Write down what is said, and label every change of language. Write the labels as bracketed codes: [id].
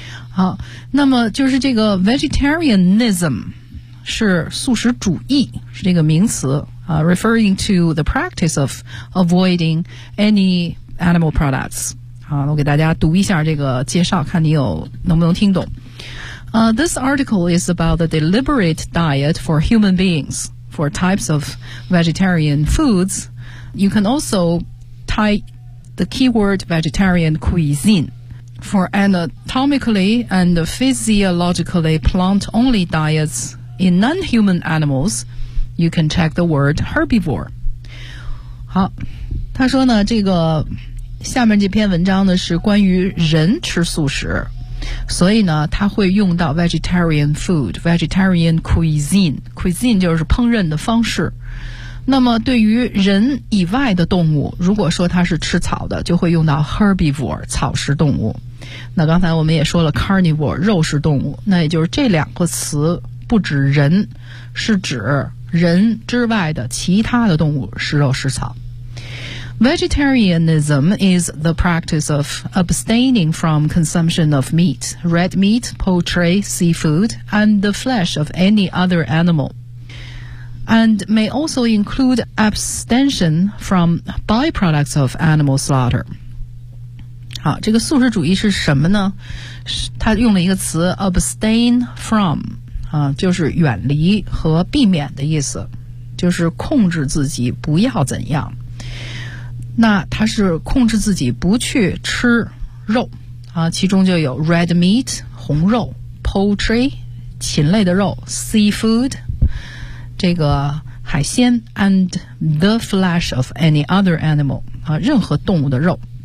[zh] 好，那么就是这个 vegetarianism 是素食主义，是这个名词啊， [en] referring to the practice of avoiding any animal products。 [zh] 好，我给大家读一下这个介绍，看你有能不能听懂。 [en] This article is about the deliberate diet for human beings for types of vegetarian foods. You can also type the keyword vegetarian cuisineFor anatomically and physiologically plant-only diets in non-human animals, you can check the word herbivore. [zh] 好，他说呢，这个下面这篇文章呢是关于人吃素食，所以呢他会用到 [en] vegetarian food, vegetarian cuisine. [zh] Cuisine 就是烹饪的方式。那么对于人以外的动物，如果说它是吃草的，就会用到 herbivore, 草食动物。那刚才我们也说了 carnivore 肉食动物，那也就是这两个词不指人，是指人之外的其他的动物食肉食草。 [en] Vegetarianism is the practice of abstaining from consumption of meat, red meat, poultry, seafood, and the flesh of any other animal, and may also include abstention from byproducts of animal slaughter. [zh] 好，这个素食主义是什么呢？他用了一个词 abstain from 啊，就是远离和避免的意思，就是控制自己不要怎样。那他是控制自己不去吃肉啊，其中就有 red meat 红肉， poultry 禽类的肉， seafood 这个海鲜， [en] and the flesh of any other animal [zh] 啊，任何动物的肉。